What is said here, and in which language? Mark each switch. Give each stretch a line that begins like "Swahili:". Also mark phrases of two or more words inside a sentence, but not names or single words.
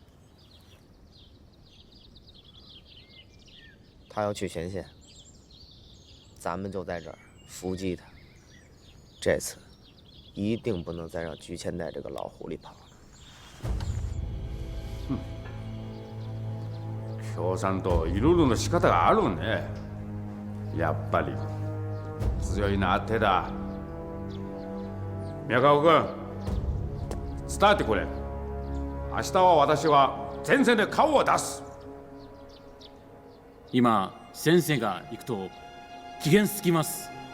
Chinese: 他要去前线，咱们就在这儿伏击他。这次一定不能再让菊千代这个老狐狸跑了。
Japanese: 共産党いろいろな仕方があるね。やっぱり強いな手だ。宮川君、伝えてくれ。明日は私は前線で顔を出す。今先生が行くと危険すぎます。